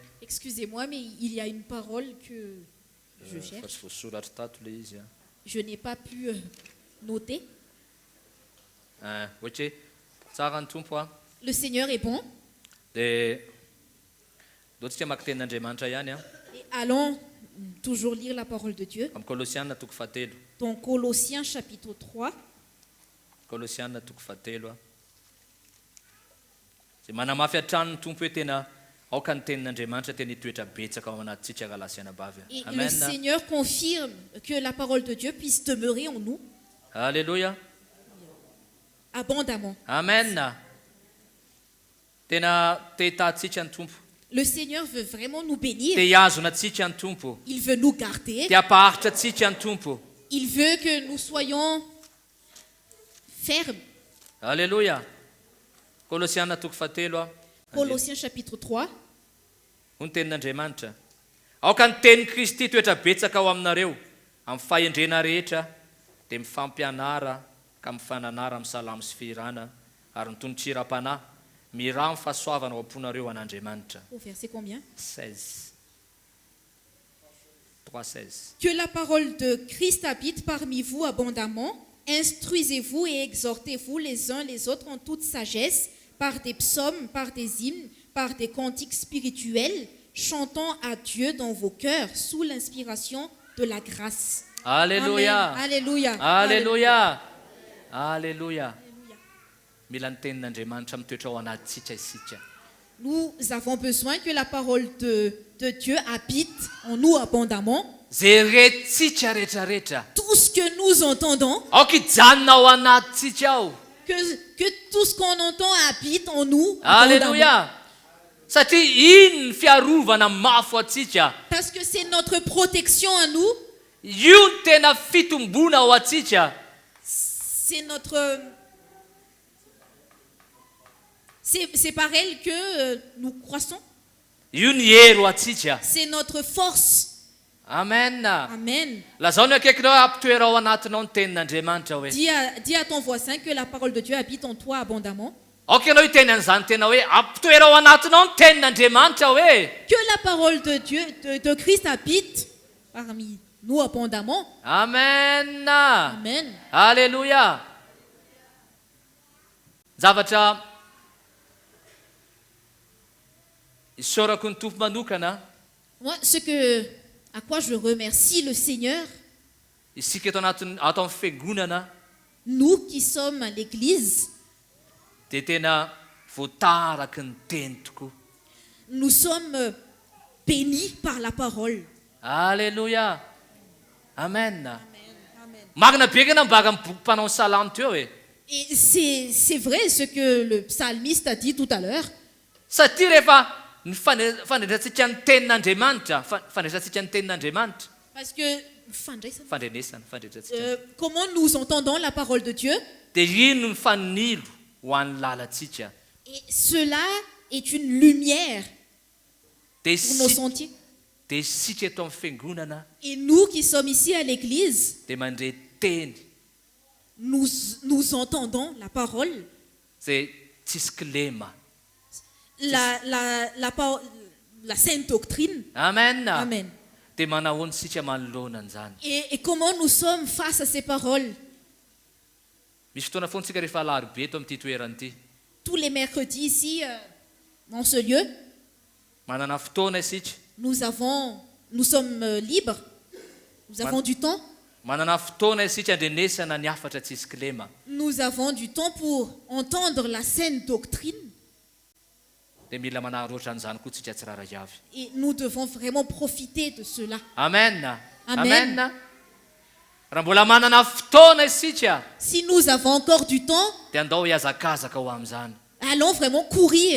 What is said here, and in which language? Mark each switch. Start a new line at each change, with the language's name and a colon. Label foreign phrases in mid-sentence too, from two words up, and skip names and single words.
French: Excusez-moi, mais il y a une parole que je
Malagasy: fa
French: cherche.
Malagasy: tsy voasoratra tato le izy a
French: Je n'ai pas pu noter.
Malagasy: ohatra hoe tsara ny tompo a
French: Le Seigneur est bon.
Malagasy: dia doantsika maka tenin'andriamanitra ihany a
French: Et allons toujours lire la parole de Dieu.
Malagasy: amin'ny kolosianina toko fahatelo
French: Dans Colossiens chapitre 3,
Malagasy: kolosianina toko fahatelo a zay manamafy an-trano ny tompo hoe tena aoka ny tenin'andriamanitra tena hitoetra betsaka ao anatintsika rahalasianabavy
French: et le amen Seigneur confirme que la parole de Dieu puisse demeurer en nous alleluia abondamment.
Malagasy: amen tena te hitatsika ny tompo
French: Le Seigneur veut vraiment nous
Malagasy: te
French: bénir.
Malagasy: hiazona atsika ny tompo
French: Il veut nous garder.
Malagasy: te hampaharitra atsika ny tompo
French: Il veut que nous soyons fermes.
Malagasy: alleluia kolosianina toko fahatelo a
French: Colossiens chapitre 3,
Malagasy: ho ny tenin'andriamanitra aoka ny tenin'i Kristy toetra betsaka ao aminareo amin'ny fahendrena rehetra dia mifampianara ka mifananara amin'ny salamo sy firana ary nytonontsiram-panahy miraha amin'ny fahasoavana ao am-ponareo an'andriamanitra
French: au verset combien? 16 3:16 Que la parole de Christ habite parmi vous abondamment. Instruisez-vous et exhortez-vous les uns les autres en toute sagesse, par des psaumes, par des hymnes, par des cantiques spirituels, chantant à Dieu dans vos cœurs sous l'inspiration de la grâce. alléluia Amen. Alléluia.
Malagasy: alléluia alléluia mila ny tenin'andriamanitra mitoetra ao anatintsika isika.
French: Nous avons besoin que la parole de Dieu habite en nous abondamment.
Malagasy: Zay retintsika rehetrarehetra
French: Tout ce que nous entendons,
Malagasy: aoka hijanona ao anatintsika ao.
French: que tout ce qu'on entend habite en nous abondamment. Alléluia.
Malagasy: Satria iny ny fiarovana mafy atsika.
French: Parce que c'est notre protection à nous.
Malagasy: Io ny tena fitombona ao atsika.
French: C'est notre... C'est par elle que nous croissons.
Malagasy: Io ny hery ho atsika.
French: C'est notre force. Amen. Amen.
Malagasy: Lazao ny akaikinao hoe ampitoera ao anatinao ny tenin'andriamanitra hoe.
French: Dis à ton voisin que la parole de Dieu habite en toi abondamment.
Malagasy: Aoka ianao hiteny an'izany tena hoe ampitoera ao anatinao ny tenin'andriamanitra hoe.
French: Que la parole de Dieu, de Christ habite parmi nous abondamment. Amen. Amen. Alléluia.
Malagasy: Zavatra isaorako ny tompo manokana.
French: Moi, à quoi je remercie le Seigneur,
Malagasy: Isika eto ato amin'ny fiangonana
French: nous qui sommes à l'église,
Malagasy: dia tena voataraky ny teny tokoa.
French: nous sommes bénis par la parole. Alléluia. Amen. Amen.
Malagasy: Marina be kana mbaga amin'ny boky mpanao ny salamo teo hoe.
French: Et c'est vrai ce que le psalmiste a dit tout à l'heure.
Malagasy: Satria rehefa ny fandraisantsika ny tenin'andriamanitra, fandraisantsika ny tenin'andriamanitra,
French: Parce que
Malagasy: fandrenesana.
French: comment nous entendons la parole de Dieu?
Malagasy: Dia ino ny fanilo ho an'ny lalantsika.
French: Et cela est une lumière
Malagasy: Dia
French: pour nos sentiers.
Malagasy: isika eto amin'ny fiangonana
French: Et nous qui sommes ici à l'église,
Malagasy: dia mandre teny
French: nous entendons la parole,
Malagasy: zay tsisy kilema.
French: la sainte doctrine. Amen. Amen.
Malagasy: Dia manahoana isika manoloana an'izany.
French: Et comment nous sommes face à ces paroles?
Malagasy: Misy fotoana foana tsika rehefa alarobia eto amin'ity toerana ity.
French: Tous les mercredis ici, dans ce lieu,
Malagasy: Manana fotoana isika.
French: nous sommes libres, nous avons du temps.
Malagasy: Manana fotoana isika andrenesana ny hafatra tsisy kilema.
French: Nous avons du temps pour entendre la sainte doctrine.
Malagasy: Dia mila manaroatra an'izany koa tsika tsirairay avy.
French: Et nous devons vraiment profiter de cela. Amen. Amen.
Malagasy: Raha mbola manana fotoana isika
French: Si nous avons encore du temps,
Malagasy: dia andao hiazakazaka ho amin'izany.
French: allons vraiment courir.